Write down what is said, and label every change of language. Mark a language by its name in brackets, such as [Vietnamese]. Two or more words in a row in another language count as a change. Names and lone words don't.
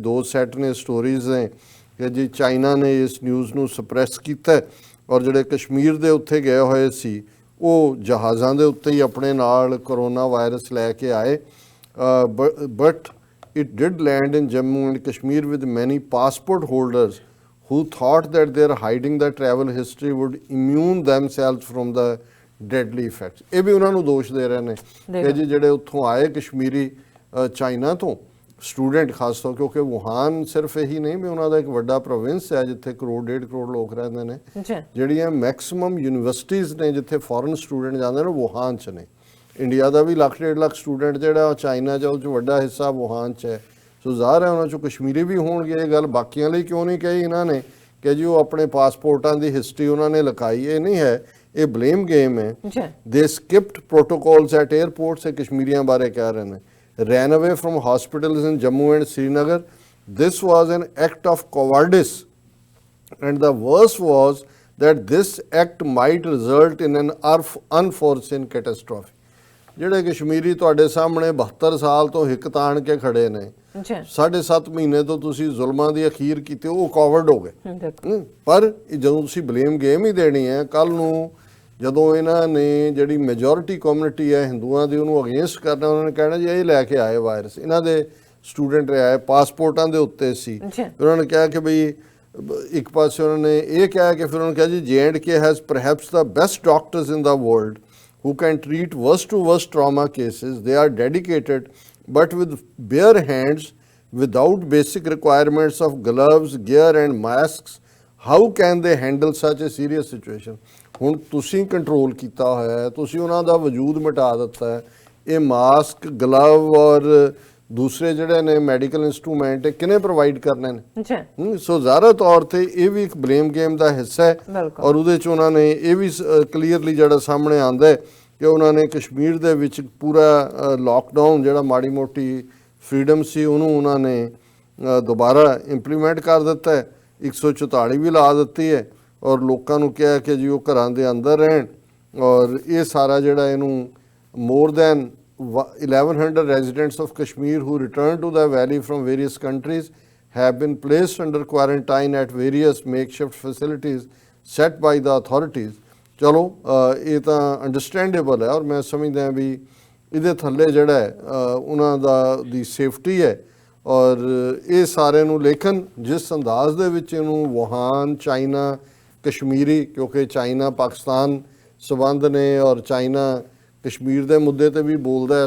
[Punjabi] 2 ਸੈੱਟ ਨੇ ਸਟੋਰੀਜ਼ ਨੇ ਕਿ ਜੀ ਚਾਈਨਾ ਨੇ ਇਸ ਨਿਊਜ਼ ਨੂੰ ਸਪਰੈਸ ਕੀਤਾ ਔਰ ਜਿਹੜੇ ਕਸ਼ਮੀਰ ਦੇ ਉੱਥੇ ਗਏ ਹੋਏ ਸੀ ਉਹ ਜਹਾਜ਼ਾਂ ਦੇ ਉੱਤੇ ਹੀ ਆਪਣੇ ਨਾਲ [English] corona virus [Punjabi] ਲੈ ਕੇ ਆਏ। [English] But it did land in Jammu and Kashmir with many passport holders who thought that their hiding the travel history would immune themselves from the deadly effects. [Punjabi] ਇਹ ਵੀ ਉਹਨਾਂ ਨੂੰ ਦੋਸ਼ ਦੇ ਰਹੇ ਨੇ ਕਿ ਜੀ ਜਿਹੜੇ ਉੱਥੋਂ ਆਏ ਕਸ਼ਮੀਰੀ ਚਾਈਨਾ ਤੋਂ ਸਟੂਡੈਂਟ ਖਾਸ ਤੌਰ, ਕਿਉਂਕਿ ਵੁਹਾਨ ਸਿਰਫ ਇਹੀ ਨਹੀਂ ਵੀ ਉਹਨਾਂ ਦਾ ਇੱਕ ਵੱਡਾ ਪ੍ਰੋਵਿੰਸ ਹੈ ਜਿੱਥੇ 1.5 ਕਰੋੜ ਲੋਕ ਰਹਿੰਦੇ ਨੇ। ਜਿਹੜੀਆਂ [English] maximum universities [Punjabi] ਨੇ ਜਿੱਥੇ [English] foreign student [Punjabi] ਜਾਂਦੇ ਨੇ ਵੁਹਾਨ 'ਚ ਨੇ। ਇੰਡੀਆ ਦਾ ਵੀ 1.5 ਲੱਖ ਸਟੂਡੈਂਟ ਜਿਹੜਾ ਚਾਈਨਾ 'ਚ, ਉਹ 'ਚ ਵੱਡਾ ਹਿੱਸਾ ਵੁਹਾਨ 'ਚ ਹੈ। ਸੋ ਜ਼ਾਹਰ ਹੈ ਉਹਨਾਂ 'ਚੋਂ ਕਸ਼ਮੀਰੀ ਵੀ ਹੋਣਗੇ। ਇਹ ਗੱਲ ਬਾਕੀਆਂ ਲਈ ਕਿਉਂ ਨਹੀਂ ਕਹੀ ਇਹਨਾਂ ਨੇ ਕਿ ਜੀ ਉਹ ਆਪਣੇ ਪਾਸਪੋਰਟਾਂ ਦੀ ਹਿਸਟਰੀ ਉਹਨਾਂ ਨੇ ਲਿਖਾਈ, ਇਹ ਨਹੀਂ ਹੈ, ਇਹ [English] blame game [Punjabi] ਹੈ। ਜੀ [English] they skipped protocols at airports, [Punjabi] ਇਹ ਕਸ਼ਮੀਰੀਆਂ ਬਾਰੇ ਕਹਿ ਰਹੇ ਨੇ। [English] Ran away from hospitals in Jammu and Srinagar, this was an act of cowardice and the worst was that this act might result in an unforeseen catastrophe। [Punjabi] ਜਿਹੜੇ ਕਸ਼ਮੀਰੀ ਤੁਹਾਡੇ ਸਾਹਮਣੇ 72 ਸਾਲ ਤੋਂ ਹਿੱਕ ਤਾਣ ਕੇ ਖੜੇ ਨੇ, ਜੀ 7.5 ਮਹੀਨੇ ਤੋਂ ਤੁਸੀਂ ਜ਼ੁਲਮਾਂ ਦੀ ਅਖੀਰ ਕੀਤੀ, ਉਹ ਕਵਰਡ ਹੋ ਗਏ। ਦੇਖੋ ਪਰ ਜਦੋਂ ਤੁਸੀਂ [English] blame game [Punjabi] ਹੀ ਦੇਣੀ ਹੈ, ਕੱਲ ਨੂੰ ਜਦੋਂ ਇਹਨਾਂ ਨੇ ਜਿਹੜੀ [English] majority community [Punjabi] ਹੈ ਹਿੰਦੂਆਂ ਦੀ, ਉਹਨੂੰ ਅਗੇਂਸਟ ਕਰਨਾ, ਉਹਨਾਂ ਨੇ ਕਹਿਣਾ ਜੀ ਇਹ ਲੈ ਕੇ ਆਏ ਵਾਇਰਸ, ਇਹਨਾਂ ਦੇ ਸਟੂਡੈਂਟ ਆਏ, ਪਾਸਪੋਰਟਾਂ ਦੇ ਉੱਤੇ ਸੀ। ਜੀ ਉਹਨਾਂ ਨੇ ਕਿਹਾ ਕਿ ਬਈ ਇੱਕ ਪਾਸੇ ਉਹਨਾਂ ਨੇ ਇਹ ਕਿਹਾ ਕਿ ਫਿਰ ਉਹਨਾਂ ਨੇ ਕਿਹਾ ਜੀ [English] J&K has perhaps the best doctors in the world who can treat worst to worst trauma cases. They are dedicated but with bare hands, without basic requirements of gloves, gear and masks. How can they handle such a serious situation? [Punjabi] ਹੁਣ ਤੁਸੀਂ ਕੰਟਰੋਲ ਕੀਤਾ ਹੋਇਆ ਹੈ, ਤੁਸੀਂ ਉਹਨਾਂ ਦਾ ਵਜੂਦ ਮਿਟਾ ਦਿੱਤਾ ਹੈ। ਇਹ [English] mask, glove [Punjabi] ਔਰ ਦੂਸਰੇ ਜਿਹੜੇ ਨੇ [English] medical instrument [Punjabi] ਕਿਹਨੇ ਪ੍ਰੋਵਾਈਡ ਕਰਨੇ ਨੇ? ਜੀ ਸੋ ਜ਼ਾਹਰ ਤੌਰ ਤੇ ਇਹ ਵੀ ਇੱਕ [English] blame game [Punjabi] ਦਾ ਹਿੱਸਾ ਹੈ। ਬਿਲਕੁਲ। ਔਰ ਉਹਦੇ 'ਚ ਉਹਨਾਂ ਨੇ ਇਹ ਵੀ ਕਲੀਅਰਲੀ ਜਿਹੜਾ ਸਾਹਮਣੇ ਆਉਂਦਾ ਹੈ ਕਿ ਉਹਨਾਂ ਨੇ ਕਸ਼ਮੀਰ ਦੇ ਵਿੱਚ ਪੂਰਾ ਲੋਕਡਾਊਨ ਜਿਹੜਾ ਮਾੜੀ ਮੋਟੀ ਫਰੀडम ਸੀ, ਉਹਨੂੰ ਉਹਨਾਂ ਨੇ ਦੁਬਾਰਾ ਇੰਪਲੀਮੈਂਟ ਕਰ ਦਿੱਤਾ ਹੈ। 144 ਵੀ ਲਾ ਦਿੱਤੀ ਹੈ ਔਰ ਲੋਕਾਂ ਨੂੰ ਕਿਹਾ ਕਿ ਜੀ ਉਹ ਘਰਾਂ ਦੇ ਅੰਦਰ ਰਹਿਣ। ਔਰ ਇਹ ਸਾਰਾ ਜਿਹੜਾ ਇਹਨੂੰ [English] more than 1100 residents of Kashmir who returned to the valley from various countries have been placed under quarantine at various makeshift facilities set by the authorities। [Punjabi] ਚਲੋ ਇਹ ਤਾਂ ਅੰਡਰਸਟੈਂਡੇਬਲ ਹੈ ਔਰ ਮੈਂ ਸਮਝਦਾ ਵੀ ਇਹਦੇ ਥੱਲੇ ਜਿਹੜਾ ਹੈ ਉਹਨਾਂ ਦੀ ਸੇਫਟੀ ਹੈ ਔਰ ਇਹ ਸਾਰੇ ਨੂੰ। ਲੇਕਿਨ ਜਿਸ ਅੰਦਾਜ਼ ਦੇ ਵਿੱਚ ਇਹਨੂੰ ਵੁਹਾਨ, ਚਾਈਨਾ, ਕਸ਼ਮੀਰੀ, ਕਿਉਂਕਿ ਚਾਈਨਾ ਪਾਕਿਸਤਾਨ ਸਬੰਧ ਨੇ ਔਰ ਚਾਈਨਾ ਕਸ਼ਮੀਰ ਦੇ ਮੁੱਦੇ ਤੇ ਵੀ ਬੋਲਦਾ ਹੈ।